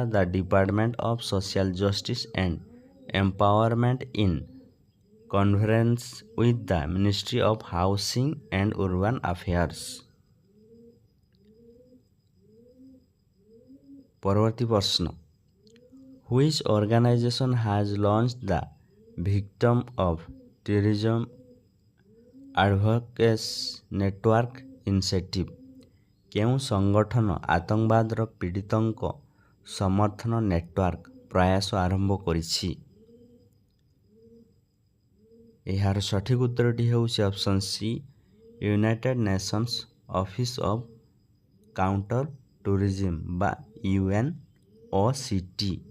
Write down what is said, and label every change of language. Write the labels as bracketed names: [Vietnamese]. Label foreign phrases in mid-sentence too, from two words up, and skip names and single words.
[English] The Department of Social Justice and Empowerment in convergence with the Ministry of Housing and Urban Affairs. [Odia] ପରବର୍ତ୍ତୀ ପ୍ରଶ୍ନ, [English] which organization has launched the Victim of Terrorism Advocacy Network Initiative? [Odia] କେଉଁ ସଂଗଠନ ଆତଙ୍କବାଦର ପୀଡ଼ିତଙ୍କ ସମର୍ଥନ ନେଟୱାର୍କ ପ୍ରୟାସ ଆରମ୍ଭ କରିଛି? ଏହାର ସଠିକ୍ ଉତ୍ତରଟି ହେଉଛି [English] option C United Nations Office of Counter Tourism [Odia] ବା UNOCT।